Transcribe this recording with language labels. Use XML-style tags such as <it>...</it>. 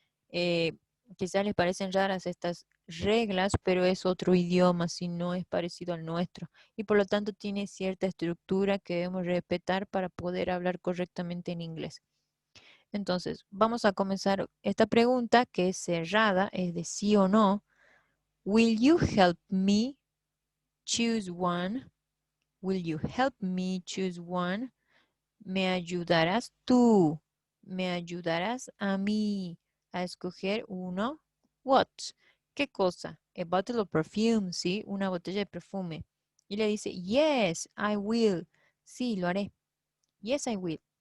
<es>Eh, Quizás les parecen raras estas reglas, pero es otro idioma, si no es parecido al nuestro. Y por lo tanto tiene cierta estructura que debemos respetar para poder hablar correctamente en inglés. Entonces, vamos a comenzar esta pregunta que es cerrada, es de sí o no.</es> <en>Will you help me choose one? Will you help me choose one?</en> <es>¿Me ayudarás tú? ¿Me ayudarás a mí a escoger uno? What? ¿Qué cosa?</es> <en>A bottle of perfume,</en> <es>¿sí? Una botella de perfume. Y le dice,</es> <en>yes, I will.</en> <es>Sí, lo haré.</es> <en>Yes, I will.</en>